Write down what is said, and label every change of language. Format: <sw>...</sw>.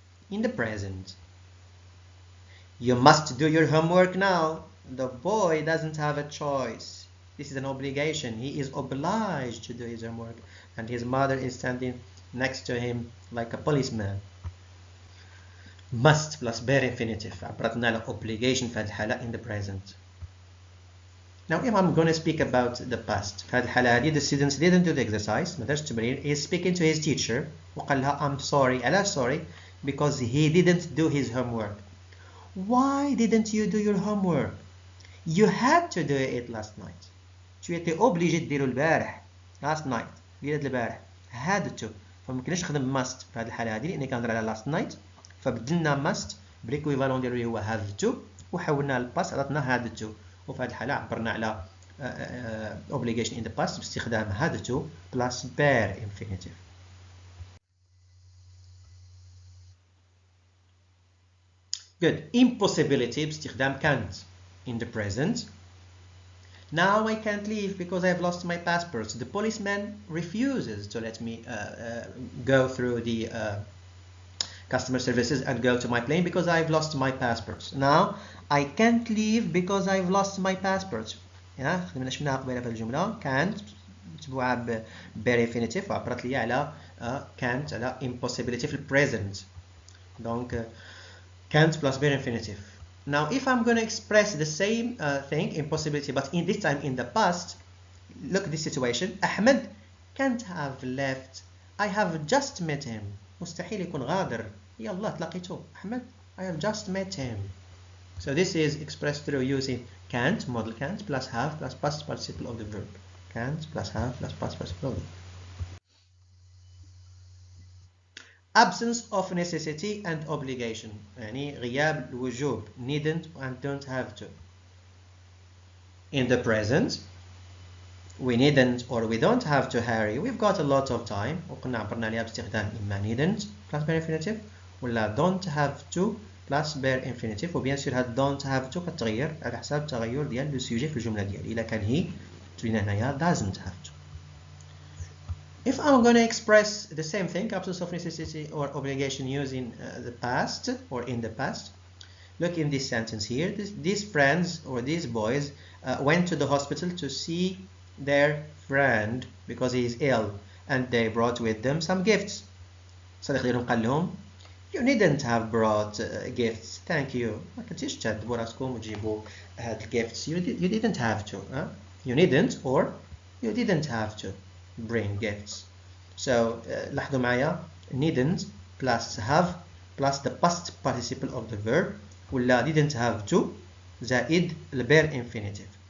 <en>In the present, you must do your homework now. The boy doesn't have a choice. This is an obligation. He is obliged to do his homework, and his mother is standing next to him like a policeman. Must plus bare infinitive.</en> <ar>عبرتنا على obligation في هذه الحالة</ar> <en>in the present. Now if I'm going to speak about the past,</en> <ar>في هذه الحالة هذه</ar> <en>the students didn't do the exercise.</en> <ar>ما درش التمرين.</ar> <en>He is speaking to his teacher</en> <ar>وقال لها</ar> <en>I'm sorry.</en> <ar>علاش</ar> <en>sorry? Because he didn't do his homework. Why didn't you do your homework? You had to do it last night.</en> <fr>Tu étais obligé de</fr> <ar>ديرو البارح.</ar> <en>Last night.</en> <ar>ديرت البارح.</ar> <en>had to.</en> <ar>فما كناش نخدم must في هذه الحالة هذه لأن كنهضر على</ar> <en>last night.</en> <ar>فبدلنا must بالإكويفالون ديالو اللي هو have to وحولنا للباست عطاتنا had to. وفي هذه الحالة عبرنا على obligation</ar> <en>in the past</en> <ar>باستخدام</ar> <en>had to plus bare infinitive. Good. Impossibility باستخدام can't in the present. Now I can't leave because I've lost my passport. The policeman refuses to let me go through the customer services and go to my plane because I've lost my passport. Now I can't leave because I've lost my passport.</en> <ar>خدمنا شفناها قبيله في الجملة can't متبوعة ب bare infinitive وعبرت لي على can't على impossibility في present.</ar> <en>Donc can't plus bare infinitive. Now if I'm going to express the same thing, impossibility, but in this time in the past, look at this situation. Ahmed can't have left. I have just met him.</en> <ar>مستحيل يكون غادر. يلا تلاقيته.</ar> <en>Ahmed, I have just met him. So this is expressed through using can't, modal can't, plus have, plus past participle of the verb. Can't plus have, plus past participle of the verb. Absence of necessity and obligation.</en> <ar>يعني غياب الوجوب.</ar> <en>Needn't and don't have to. In the present, we needn't or we don't have to hurry. We've got a lot of time.</en> <ar>وقلنا عبرنا عليها باستخدام إما</ar> <en>needn't plus bare infinitive</en> <ar>ولا</ar> <en>don't have to plus bare infinitive.</en> <ar>وبيان سور هاد don't have to كتغير على حساب التغير ديال لو سوجي في الجملة ديالي. إلا كان هي تولينا هنايا doesn't have to.</ar> <en>If I'm going to express the same thing, absence of necessity or obligation using the past or in the past, look in this sentence here. These friends or these boys went to the hospital to see their friend because he is ill and they brought with them some gifts.</en> <ar>صديق ديالهم قال لهم</ar> <en>you needn't have brought gifts, thank you.</en> <ar>ما كنتيش تهدبوا راسكم وتجيبوا هاد gifts.</ar> <en>You didn't have to. You needn't or you didn't have to bring gifts. So</en> <ar>لاحظوا معايا</ar> <en>needn't plus have plus the past participle of the verb</en> <ar>ولا</ar> <en>didn't have to</en> <ar>زائد</ar> <en>bare infinitive.</en>